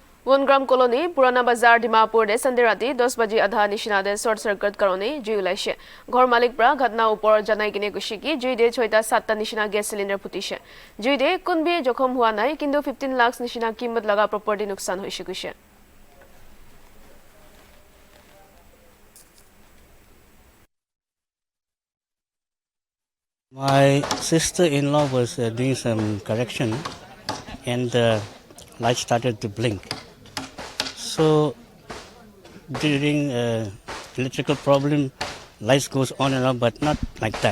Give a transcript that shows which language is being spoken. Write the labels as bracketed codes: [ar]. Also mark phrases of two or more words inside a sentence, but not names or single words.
[nag] Wongram colony, Purana Bazar, Dimapur, de Sunday rati 10 baji adha nishina de [en] short circuit [nag] karone jui ulaise. Ghor malik pra ghatna upor janai kine kushi ki jui de 6-7 nishina [en] gas cylinder [nag] putise. Jui de kunbi jokhom hua nai kintu 15 lakhs nishina kimat laga property nuksan hoise kuise. [en] My sister-in-law was doing some correction and the light started to blink. So during electrical problem, lights goes on and off, but not like that.